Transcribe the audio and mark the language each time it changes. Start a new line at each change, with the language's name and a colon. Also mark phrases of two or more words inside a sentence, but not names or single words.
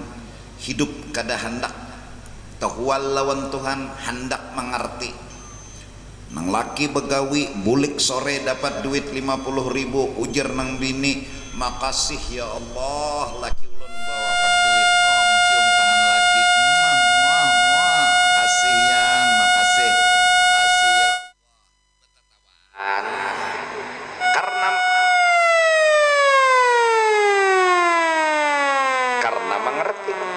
Banjar: Hidup kada hendak tahwal lawan Tuhan, hendak mengerti. Nang laki begawi bulik sore dapat duit 50.000, ujar nang bini, makasih ya Allah laki ulun bawakan duit. Oh, mencium tangan laki, makasih yang makasih ya Allah. Karena mengerti.